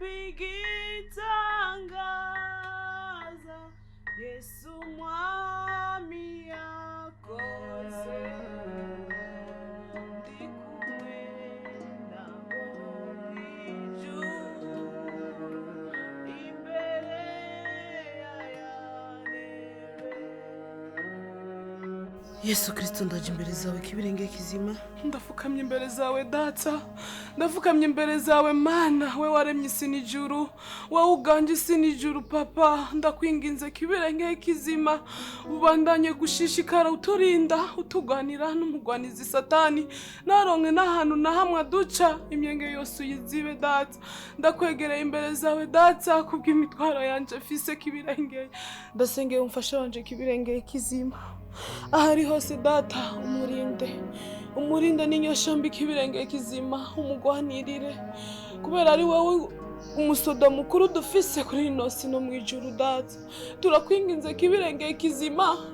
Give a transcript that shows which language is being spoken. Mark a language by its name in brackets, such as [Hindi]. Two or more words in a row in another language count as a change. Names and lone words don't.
[Rundi] igitangaza Yesu mwami yakoze ndi kumwe nabo ijuru imbere Yesu Kristo ndaje imbere zawe kibirenge kizima ndafukamye imbere zawe data ndafukamye imbere zawe mana we waremye isi n'ijuru wowe uganje isi n'ijuru papa ndakwinginze kibirenge kizima ubandanye gushishikara uturinda utuganira n'umugwanizi satani naronke n'ahantu na hamwe duca imyenge yose uyizibe data ndakwegereye imbere zawe data kubw'imitwaro yanje fise kibirenge ndasengeye umfasha wanje kibirenge kizima ahari hose data umurinde n'inyoshambi kibirenge kizima umugwanirire kubera ari wowe umusoda mukuru dufise kuri ino si no mwijuru data turakwinginze kibirenge kizima